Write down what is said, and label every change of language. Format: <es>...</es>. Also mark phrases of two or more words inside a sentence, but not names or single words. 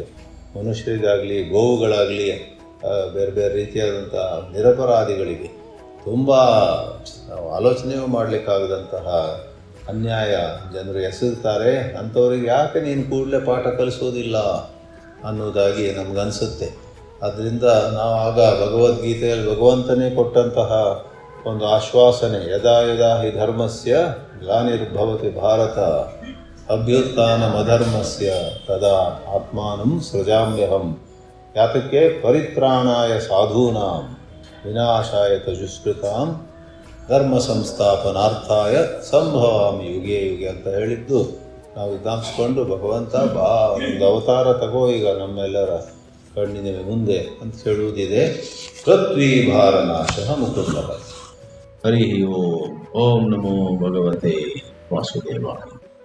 <kn>ಮನುಷ್ಯರಿಗಾಗಲಿ, ಗೋವುಗಳಾಗಲಿ, ಬೇರೆ ಬೇರೆ ರೀತಿಯಾದಂಥ ನಿರಪರಾಧಿಗಳಿಗೆ ತುಂಬ ನಾವು ಆಲೋಚನೆಯೂ ಮಾಡಲಿಕ್ಕಾಗದಂತಹ ಅನ್ಯಾಯ ಜನರು ಎಸಗುತ್ತಾರೆ. ಅಂಥವ್ರಿಗೆ ಯಾಕೆ ನೀನು ಕೂಡಲೇ ಪಾಠ ಕಲಿಸೋದಿಲ್ಲ ಅನ್ನೋದಾಗಿ ನಮಗನ್ಸುತ್ತೆ. ಆದ್ದರಿಂದ ನಾವು ಆಗ ಭಗವದ್ಗೀತೆಯಲ್ಲಿ ಭಗವಂತನೇ ಕೊಟ್ಟಂತಹ ಒಂದು ಆಶ್ವಾಸನೆ,</kn> <sa>ಯದಾ ಯದಾ ಹಿ ಧರ್ಮಸ್ಯ ಗ್ಲಾನಿರ್ಭವತಿ ಭಾರತ ಅಭ್ಯುತ್ಥಾನಮಧರ್ಮಸ್ಯ ತದಾ ಆತ್ಮಾನಂ ಸೃಜಾಮ್ಯಹಂ.</sa> <kn>ಯಾತಕ್ಕೆ?</kn> <sa>ಪರಿತ್ರಾಣಾಯ ಸಾಧೂನಾಂ ವಿನಾಶಾಯ ದುಷ್ಕೃತಾಂ ಧರ್ಮ ಸಂಸ್ಥಾಪನಾರ್ಥಾಯ ಸಂಭವಾಮಿ ಯುಗೆ ಯುಗೆ</sa> <kn>ಅಂತ ಹೇಳಿದ್ದು ನಾವು ಜ್ಞಾಪಿಸ್ಕೊಂಡು, ಭಗವಂತ ಒಂದು ಅವತಾರ ತಗೋ ಈಗ ನಮ್ಮೆಲ್ಲರ ಕಣ್ಣಿನ ಮುಂದೆ ಅಂತ ಹೇಳುವುದಿದೆ.</kn> <sa>ಪೃಥ್ವೀಭಾರ ನಾಶ ಮುಕುಂದ. ಹರಿ ಓಂ. ಓಂ ನಮೋ ಭಗವತೆ ವಾಸುದೇವಾಯ.</sa>